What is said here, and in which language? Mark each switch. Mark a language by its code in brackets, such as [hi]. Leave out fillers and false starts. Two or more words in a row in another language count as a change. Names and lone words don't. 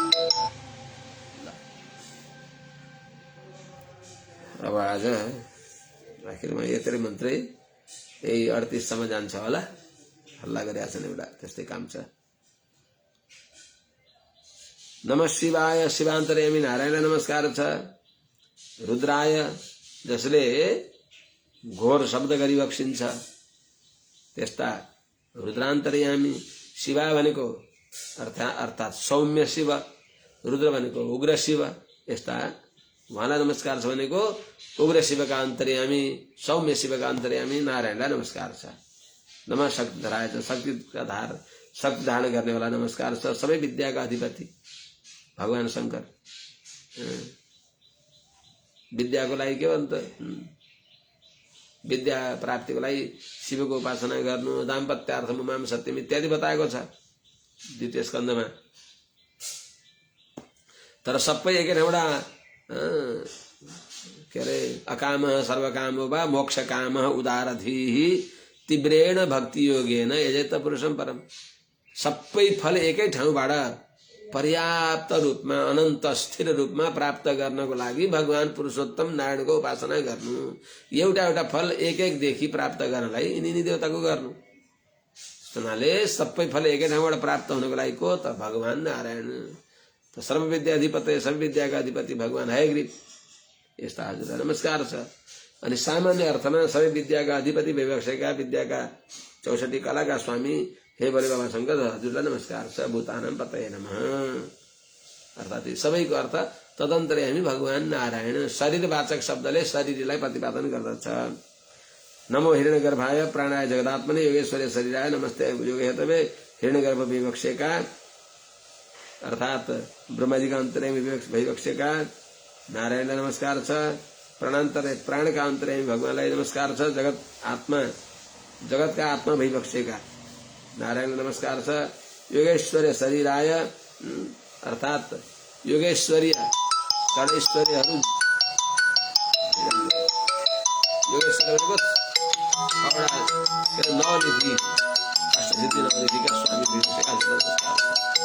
[ne] अब आज आखिरमा यत्रै मन्त्रै यही 38 सम्म जान्छ होला। हल्ला गरिरहेको छन् एउटा, त्यस्तै काम छ। [sa] नमः शिवाय, [ne] शिवान्तर्यामी नारायणलाई नमस्कार छ। रुद्राय, जसले घोर शब्द गरी बक्सिन्छ त्यस्ता रुद्रान्तर्यामी। शिवा भनेको अर्थात् सौम्य शिव, रुद्र भनेको उग्र शिव। यस्ता उहाँलाई नमस्कार छ भनेको उग्र शिवका अन्तर्यामी, सौम्य शिवका अन्तर्यामी नारायणलाई नमस्कार छ। [sa] नमः शक्तिधराय च, [ne] शक्ति धारण गर्नेवाला नमस्कार छ। सबै विद्याका अधिपति भगवान शंकर। विद्याको लागि के भन्छ, विद्या प्राप्तिको लागि शिवको उपासना गर्नु, [sa] दाम्पत्यार्थम उमाम सत्यम [ne] इत्यादि बताएको छ द्वितीय स्कन्धमा। तर सबै एकै ठाउँबाट के अरे [sa] अकाम सर्वकामो वा मोक्ष काम उदारधीः तीव्रेण भक्ति योगेन यजेत पुरुषम परम। [ne] सबै फल एकै ठाउँबाट पर्याप्त रूपमा अनन्त स्थिर रूपमा प्राप्त गर्नको लागि भगवान पुरुषोत्तम नारायणको उपासना गर्नु। एउटा एउटा फल एक एक देखि प्राप्त गर्नलाई यिनी देवताको गर्नु। हुनाले सबै फल एकै ठाउँबाट प्राप्त हुनको लागि को त भगवान नारायण। त सर्वविद्या अधिपति सबै विद्याका अधिपति भगवान हयग्रीव। यस्ता हजुरलाई नमस्कार छ। अनि सामान्य अर्थमा सबै विद्याका अधिपति विवक्षका विद्याका 64 कलाका स्वामी हे बले बाबा शंकर हजुरलाई नमस्कार छ। [sa] भूतानां पतये नमः। [ne] अर्थात् सबैको अर्थ तदन्तर्यामी भगवान नारायण शरीरवाचक शब्दले शरीरलाई प्रतिपादन गर्दछ। [sa] नमो हिरण्यगर्भाय प्राणाय जगदात्मने योगेश्वरे शरीराय नमस्ते योगे हेतवे [ne] हिरण्यगर्भ विवक्षका अर्थात ब्रह्माजीका अन्तर्यामी विवक्षका नारायणलाई नमस्कार छ। प्राणान्तरे प्राणका अन्तर्यामी भगवानलाई नमस्कार छ। जगतका आत्मा विवक्षका नारायणलाई नमस्कार छ। योगेश्वरे शरीराय अर्थात योगेश्वरीय षडैश्वर्यहरू योगेश्वरको नवनिधि अष्टसिद्धि नवनिधिका स्वामी विवक्षका नमस्कार छ।